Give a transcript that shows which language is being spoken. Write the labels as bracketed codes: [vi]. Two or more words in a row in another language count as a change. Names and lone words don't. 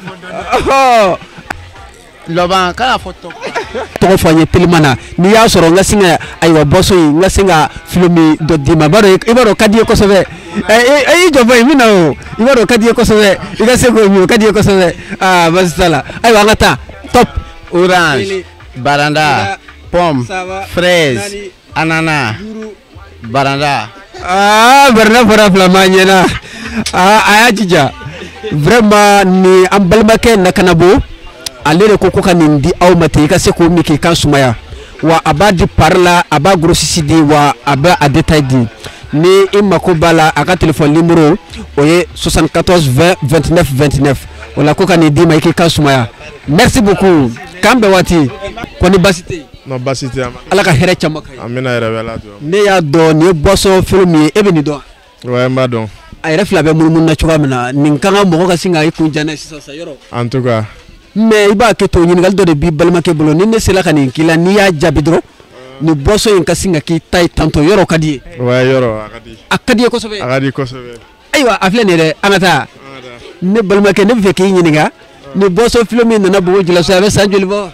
[bm] laban k'a fɔ tɔgɔ fɔ n ye telima na n'i y'a sɔrɔ n ka se ka ayiwa boisson in n ka se ka film dɔ d'i ma i b'a dɔn ka di ye kosɛbɛ i jɔ fɔ yen min na o i b'a dɔn ka di ye kosɛbɛ i ka se k'o min o ka di ye kosɛbɛ basi t'a la ayiwa an ka taa top [fr] orange baranda pomme fraise ananas baranda [bm] baranda fara fila ma ɲɛna a y'a jija vraiment ni an balimakɛ nakanabo ale de ko ka nin di aw ma ten i ka se k'o min k'i kan sumaya wa a b'a di pari la a b'a grossisi di wa a b'a a détail di ni i mako b'a la a ka [fr] téléphone numéro [bm] o ye 74 20 29 29 o la ko ka nin d'i ma i k'i kan sumaya [fr] merci beaucoup [bm] k'an bɛn waati ko ni basi tɛ yen non basi tɛ ala ka hɛrɛ caman kɛ amina yɛrɛ bɛ ala dɔn ne y'a dɔn nin ye [fr] boisson film [bm] ye e bɛ nin dɔn ouais n b'a dɔn a yɛrɛ fila bɛ munumunu na cogoya min na nin kan ka mɔgɔ ka sin ka i kun jan n'a ye sisan sa yɔrɔ [fr] en tout cas [bm] mais i b'a kɛ to ɲininkali dɔ de b'i balimakɛ bolo ni ne sera ka nin k'i la n'i y'a jaabi dɔrɔn ni boisson in ka sin ka k'i ta ye tantôt yɔrɔ ka di ye ouais yɔrɔ a ka di ye kosɛbɛ a ka di kosɛbɛ ayiwa a filɛ nin ye dɛ an ka taa ne balimakɛ ne bɛ fɛ k'i ɲininka ni [fr] boisson film [bm] min nana Bobo Djilasso a bɛ san joli bɔ